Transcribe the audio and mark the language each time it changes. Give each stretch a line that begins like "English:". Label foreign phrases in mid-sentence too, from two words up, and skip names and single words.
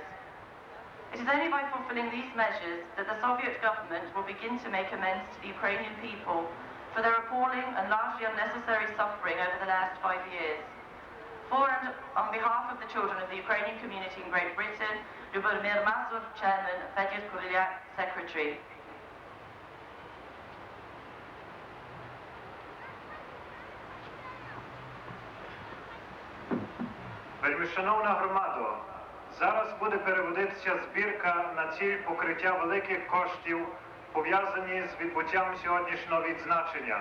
English: It is only by fulfilling these measures that the Soviet government will begin to make amends to the Ukrainian people for their appalling and largely unnecessary suffering over the last 5 years. For and on behalf of the children of the Ukrainian community in Great Britain, Lyubomir Mazur, Chairman, Fedor Kulyak, Secretary.
Ukrainian: Вельмишановна громадо, зараз буде переводитися збірка на ціль покриття великих коштів, пов'язані з відбуттям сьогоднішнього відзначення.